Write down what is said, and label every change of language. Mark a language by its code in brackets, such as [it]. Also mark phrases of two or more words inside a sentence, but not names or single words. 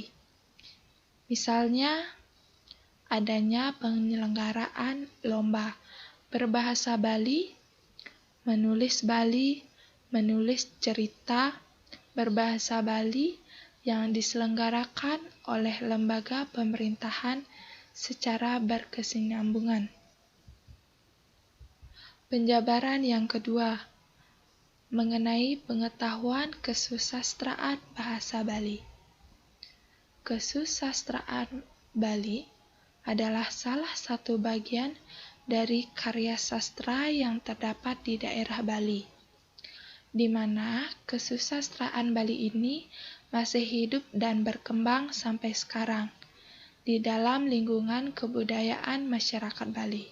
[id] Misalnya, adanya penyelenggaraan lomba berbahasa Bali, menulis cerita berbahasa Bali yang diselenggarakan oleh lembaga pemerintahan secara berkesinambungan. Penjabaran yang kedua, mengenai pengetahuan kesusastraan bahasa Bali. Kesusastraan Bali adalah salah satu bagian dari karya sastra yang terdapat di daerah Bali, di mana kesusastraan Bali ini masih hidup dan berkembang sampai sekarang di dalam lingkungan kebudayaan masyarakat Bali.